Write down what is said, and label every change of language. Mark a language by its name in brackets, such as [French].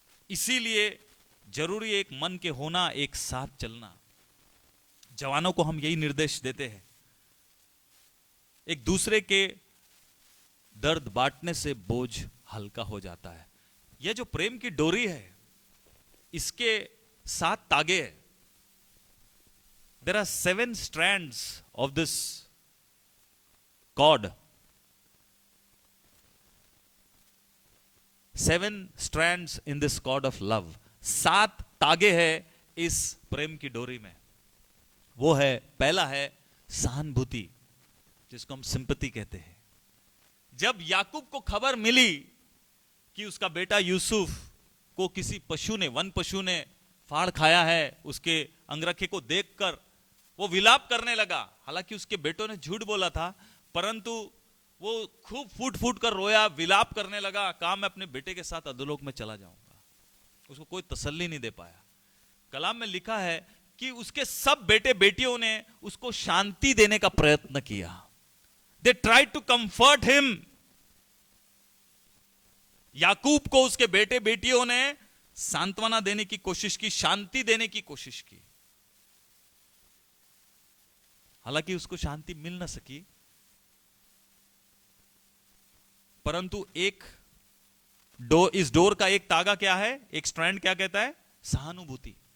[Hindi] इसीलिए जरूरी एक मन के होना, एक साथ चलना। जवानों को हम यही निर्देश देते हैं, एक दूसरे के दर्द बांटने से बोझ हल्का हो जाता है। यह जो प्रेम की डोरी है, इसके 7 तागे हैं। [English] There are 7 strands of this cord. 7 strands in this cord of love. [Hindi] 7 तागे हैं इस प्रेम की डोरी में। वो है, पहला है सहानुभूति, जिसको हम सिंपैथी कहते हैं। जब याकूब को खबर मिली कि उसका बेटा यूसुफ को किसी पशु ने, वन पशु ने फाड़ खाया है, उसके अंगरखे को देखकर वो विलाप करने लगा। हालांकि उसके बेटों ने झूठ बोला था, परंतु वो खूब फूट फूट कर रोया, विलाप करने लगा, कहा मैं अपने बेटे के साथ अधोलोक में चला जाऊंगा। उसको कोई तसल्ली नहीं दे पाया। कलाम में लिखा है कि उसके सब बेटे बेटियों ने उसको शांति देने का प्रयत्न किया। [English] They tried to comfort him. [Hindi] याकूब को उसके बेटे बेटियों ने सांत्वना देने की कोशिश की, शांति देने की कोशिश की। हालांकि उसको शांति मिल ना सकी, परंतु इस डोर का एक तागा क्या है, एक स्ट्रैंड क्या कहता है? सहानुभूति।